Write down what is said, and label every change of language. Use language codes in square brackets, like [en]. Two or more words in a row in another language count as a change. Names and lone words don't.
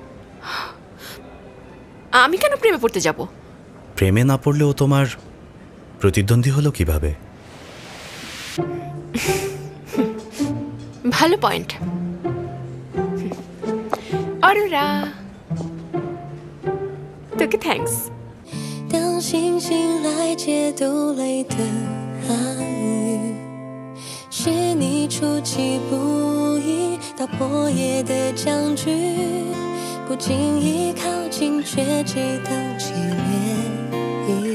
[bn] আমি কেন প্রেমে পড়তে যাব? প্রেমে না পড়লেও তোমার প্রতিদ্বন্দ্বী হলো কিভাবে? ভালো পয়েন্ট। অরোরা, তোকে থ্যাঙ্কস। [zh] 当星星来解读泪的暗语，是你出其不意打破夜的僵局，不经意靠近却激荡起涟漪。